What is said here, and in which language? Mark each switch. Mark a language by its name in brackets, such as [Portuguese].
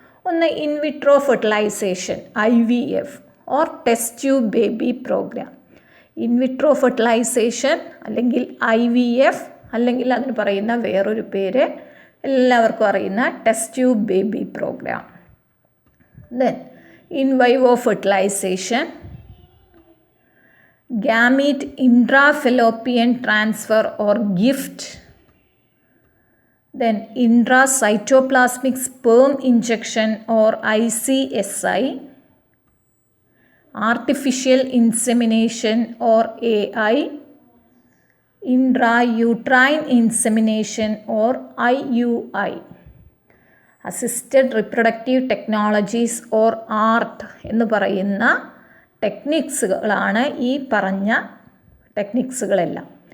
[English] ഒന്ന് in vitro fertilisation, IVF or test tube baby programme. [Malayalam] In vitro fertilisation അല്ലെങ്കിൽ IVF അല്ലെങ്കിൽ അതിന് പറയുന്ന വേറൊരു പേര് എല്ലാവർക്കും അറിയുന്ന test tube baby programme. [English] Then in vivo fertilisation, gamete intrafallopian transfer or gift, then intracytoplasmic sperm injection or ICSI, artificial insemination or AI, intrauterine insemination or IUI. [Malayalam] Assisted reproductive technologies or art എന്ന് പറയുന്ന ടെക്നിക്സുകളാണ് ഈ പറഞ്ഞ ടെക്നിക്സുകളെല്ലാം.